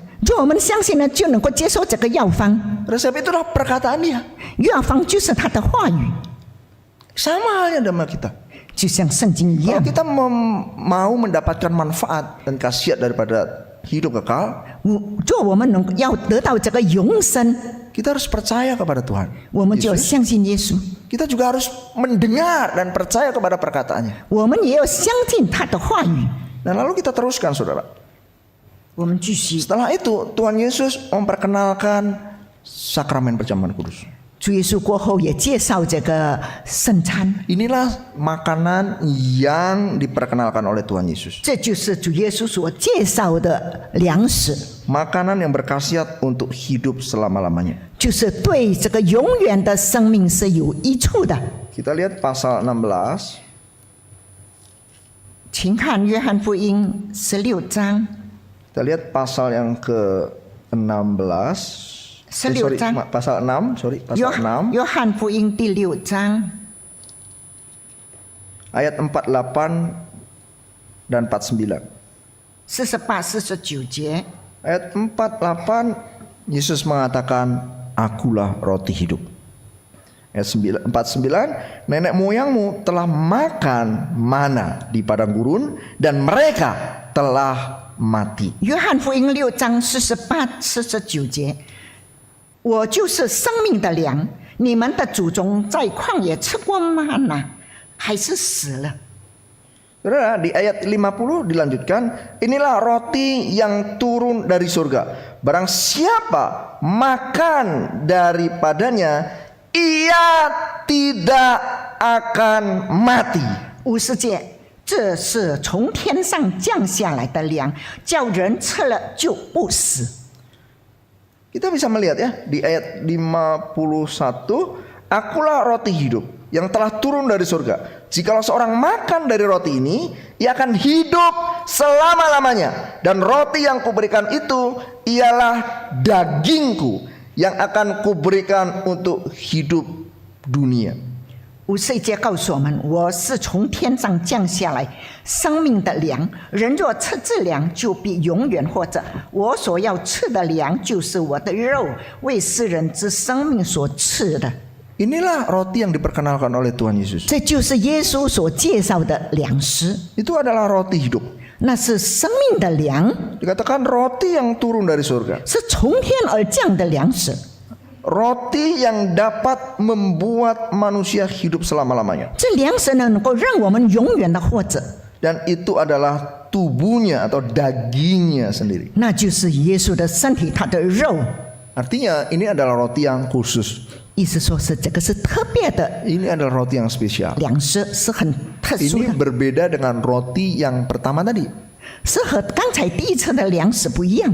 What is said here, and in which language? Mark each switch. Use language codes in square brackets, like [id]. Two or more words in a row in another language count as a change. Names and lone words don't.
[zh] 就我们相信呢，就能够接受这个药方。 [id] Resep itulah perkataan dia. [zh] 药方就是他的话语， [id] Sama halnya dengan kita. [zh] 就像圣经一 [id] Kalau [zh] 样。 [id] kita mau mendapatkan manfaat dan khasiat daripada hidup kekal, [zh] 就我们能要得到这个永生， [id] kita harus percaya kepada Tuhan. [zh] 我们就要相信耶稣， [id] Kita juga harus mendengar dan percaya kepada perkataannya. [zh] 我们也要相信他的话语。 [id] Dan lalu kita teruskan, saudara. [zh] 我们继续， [id] Setelah itu Tuhan Yesus memperkenalkan sakramen perjamuan kudus. [zh] 主耶稣过后也介绍这个圣餐， [id] Inilah makanan yang diperkenalkan oleh Tuhan Yesus. [zh] 这就是主耶稣所介绍的粮食， [id] Makanan yang berkhasiat untuk hidup selama-lamanya. [zh] 就是对这个永远的生命是有益处的。 [id] Kita lihat pasal 16. [zh] 请看约翰福音16章， [id] Kita lihat pasal yang ke-16. [zh] 16章， [id] pasal 6, sorry, [zh] 约 [id] pasal 6 [zh] 约翰福音第6章 [id] ayat 48 dan 49. [zh] 48、49节。 [id] Ayat 48 Yesus mengatakan, "Akulah roti hidup." Ayat 49, nenek moyangmu telah makan mana di padang gurun dan mereka telah mati. [zh] 约翰福音6章48、49节，我就是生命的粮。你们的祖宗在旷野吃过吗哪，还是死了？ [id] Saudara, di ayat 50 dilanjutkan, inilah roti yang turun dari surga. Barang siapa makan daripadanya, ia tidak akan mati. [zh] 50节， 这是从天上降下来的粮，叫人吃了就不死。 [id] Kita bisa melihat ya di ayat 51, akulah roti hidup yang telah turun dari surga. Jikalau seorang makan dari roti ini, ia akan hidup selama-lamanya. Dan roti yang kuberikan itu ialah dagingku yang akan kuberikan untuk hidup dunia. [zh] 50 节告诉我们，我是从天上降下来生命的粮，人若吃这粮，就必永远活着。我所要吃的粮，就是我的肉，为世人之生命所赐的。 [id] Inilah roti yang diperkenalkan oleh Tuhan Yesus. [zh] 这就是耶稣所介绍的粮食， [id] Itu adalah roti hidup. [zh] 那是生命的粮， [id] Dikatakan roti yang turun dari surga. [zh] 是从天而降的粮食。 [id] Roti yang dapat membuat manusia hidup selama-lamanya. [zh] 这粮食呢，能够让我们永远的活着， [id] Dan itu adalah tubuhnya atau dagingnya sendiri. [zh] 那就是耶稣的身体，他的肉。 [id] Artinya ini adalah roti yang khusus. [zh] 意思说是这个是特别的 [id] Ini adalah roti yang spesial. [zh] 粮食，是很特殊 [id] Ini [zh] 的， [id] berbeda dengan roti yang pertama tadi. [zh] 是和刚才第一次的粮食不一样。